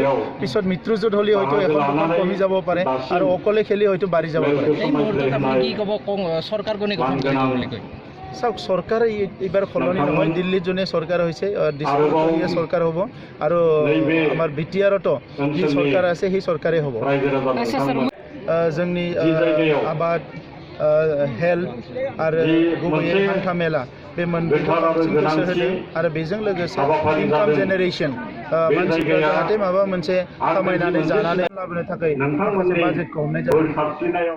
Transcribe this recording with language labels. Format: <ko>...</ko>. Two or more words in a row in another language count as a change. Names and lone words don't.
<as>পিছত মিত্ৰজোঁট হ'লে হয়তো এখন দুখন কমি যাব পাৰে আৰু অকলে খেলি হয়তো বাঢ়ি যাব পাৰে। এই মুহূৰ্তত আপুনি কি ক'ব চৰকাৰ কোনে গঠন কৰিব বুলি কয়? চাওক চৰকাৰ এইবাৰ সলনি নহয়, দিল্লীত যোনে চৰকাৰ হৈছে ডিষ্ট্ৰিক্টীয় চৰকাৰ হ'ব আৰু আমাৰ বিটিআৰতো যি চৰকাৰ আছে সেই চৰকাৰে হ'ব।</as> <brx>जोंनि आबाद हेल्थ आरो गुबैयै हान्था मेला बे मोनब्रैखौ बांसिन गोसो होदों आरो बेजों लोगोसे</brx> <en>income generation</en> <brx>मानसिफ्रा जाहाथे माबा मोनसे खामायनानै जानानै लाबोनो थाखाय माखासे बाजेटखौ हमनाय जादों।</brx>